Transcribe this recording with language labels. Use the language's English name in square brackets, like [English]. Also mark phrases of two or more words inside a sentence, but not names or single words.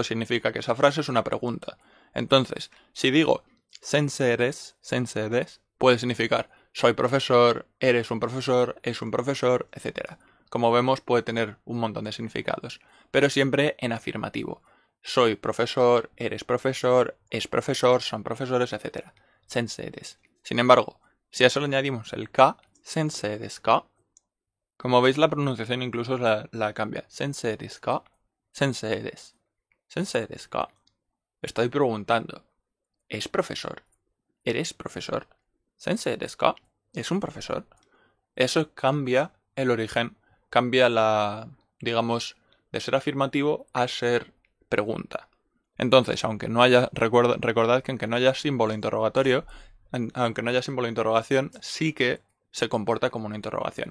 [Spanish] Significa que esa frase es una pregunta. Entonces, si digo [Japanese] 先生です, [Spanish] puede significar soy profesor, eres un profesor, es un profesor, etc. Como vemos, puede tener un montón de significados, pero siempre en afirmativo. Soy profesor, eres profesor, es profesor, son profesores, etc. [Japanese] 先生です. [Spanish] Sin embargo, si a eso le añadimos el K, [Japanese] 先生ですか, [Spanish] como veis la pronunciación incluso la cambia. [Japanese] 先生ですか、先生ですか. [Spanish] Estoy preguntando. ¿Es profesor? ¿Eres profesor? [Japanese] 先生ですか. [Spanish] ¿Es un profesor? Eso cambia el origen, cambia digamos, de ser afirmativo a ser pregunta. Entonces, aunque no haya, recordad que aunque no haya símbolo interrogatorio, aunque no haya símbolo de interrogación, sí que se comporta como una interrogación.